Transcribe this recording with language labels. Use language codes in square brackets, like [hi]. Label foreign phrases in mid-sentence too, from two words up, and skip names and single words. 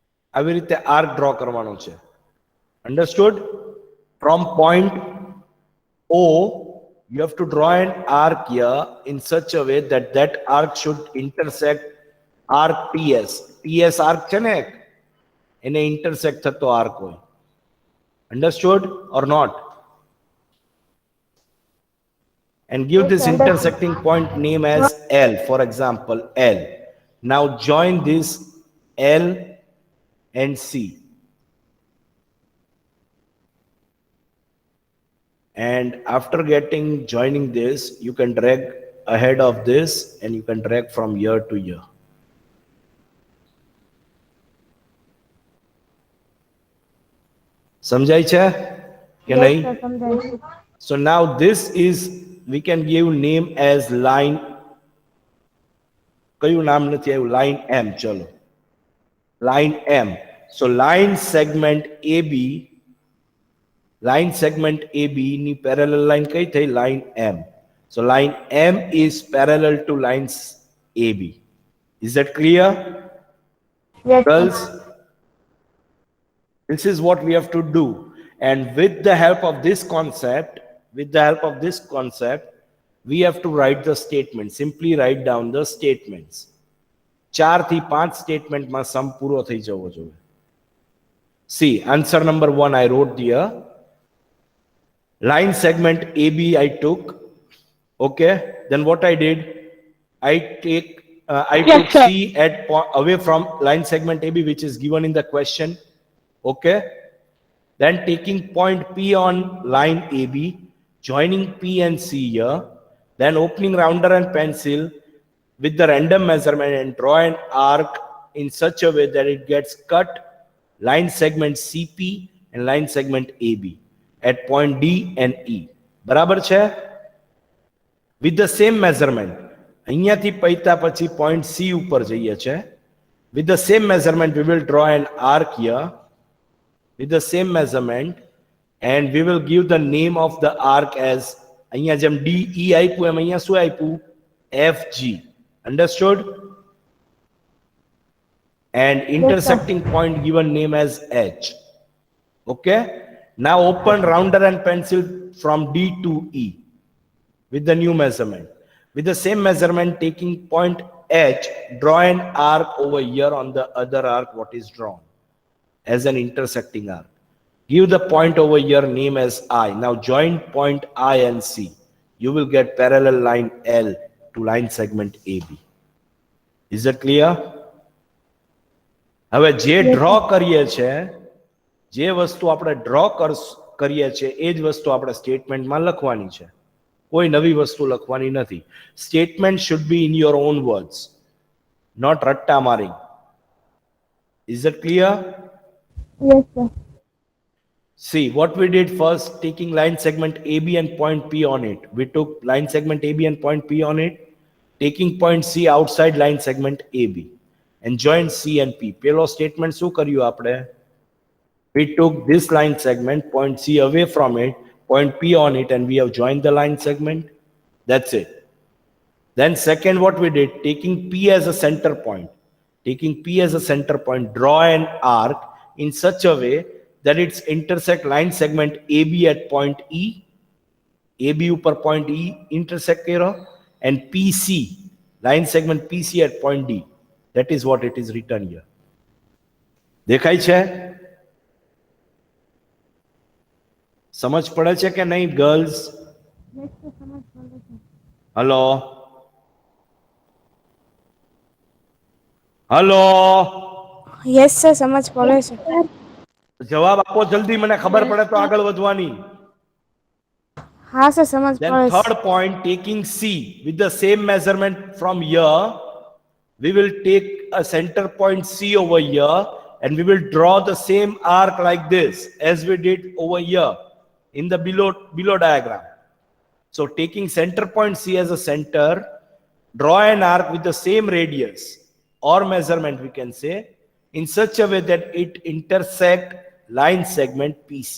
[gu] આવી રીતે [en] arc draw [gu] કરવાનો છે. અંડરસ્ટુડ? [en] from point O, you have to draw an arc here in such a way that that arc should intersect arc TS. [gu] TS arc છે ને એને intersect થતો arc હોય. [en] Understood or not? And give this intersecting point name as L, for example, L. Now join this L and C. And after joining this, you can drag ahead of this and you can drag from here to here. [gu] સમજાય છે કે નહીં? [en] So now this is, we can give name as line. [gu] કયું નામ નથી આવ્યું? Line M. ચલો, [en] line M. So line segment AB, line segment AB ની parallel line [gu] કઈ થઈ? [en] Line M. So line M is parallel to lines AB. Is that clear? Yes, Girls, this is what we have to do. And with the help of this concept, we have to write the statement. Simply write down the statements. [gu] 4 થી 5 statement માં sum પૂરો થઈ જવો જોઈએ. [en] See, answer number 1 I wrote here. Line segment AB I took. Okay. Then what I did, I took sir. C away from line segment AB, which is given in the question. Okay. Then taking point P on line AB, joining P and C here, then opening rounder and pencil with the random measurement and draw an arc in such a way that it gets cut line segment CP and line segment AB at point D and E. [gu] બરાબર છે? [en] With the same measurement, [gu] અહીંયાથી પૈતા પછી point C ઉપર જઈએ છે. [en] With the same measurement, we will draw an arc here with the same measurement and we will give the name of the arc as, [gu] અહીંયા જેમ DE આપ્યું એમ અહીંયા શું આપ્યું? [en] FG. Understood? And intersecting point given name as H. Okay. Now open rounder and pencil from D to E with the new measurement. With the same measurement, taking point H, draw an arc over here on the other arc what is drawn as an intersecting arc. Give the point over here name as I. Now join point I and C. You will get parallel line L to line segment AB. Is that clear? [gu] હવે જે ડ્રો કરીએ છે, જે વસ્તુ આપણે ડ્રો કરીએ છે એ જ વસ્તુ આપણે સ્ટેટમેન્ટમાં લખવાની છે. કોઈ નવી વસ્તુ લખવાની નથી. [en] Statement should be in your own words, not [hi] रट्टा मारिंग. [en] Is that clear? Yes, sir. See, what we did first, taking line segment AB and point P on it. We took line segment AB and point P on it, taking point C outside line segment AB and join C and P. [gu] Pelo statement શું કર્યું આપણે? [en] We took this line segment, point C away from it, point P on it, and we have joined the line segment. That's it. Then second, what we did, taking P as a center point, draw an arc in such a way that it's intersect line segment AB at point E, AB upar point E intersect kero, and PC, line segment PC at point D. That is what it is written here. [gu] દેખાય છે? સમજ પડે છે કે નહીં ગર્લ્સ? હલો હલો, [en] Yes, sir. [gu] સમજ પડે [en] sir. [gu] જવાબ આપો જલ્દી, મને ખબર પડે તો આગળ વધવાની. હાં sir, સમજ [en] Then [gu] પડે. [en] third point, taking C with the same measurement from here, we will take a center point C over here and we will draw the same arc like this as we did over here in the below diagram. So taking center point C as a center, draw an arc with the same radius or measurement we can say in such a way that it intersect line segment PC.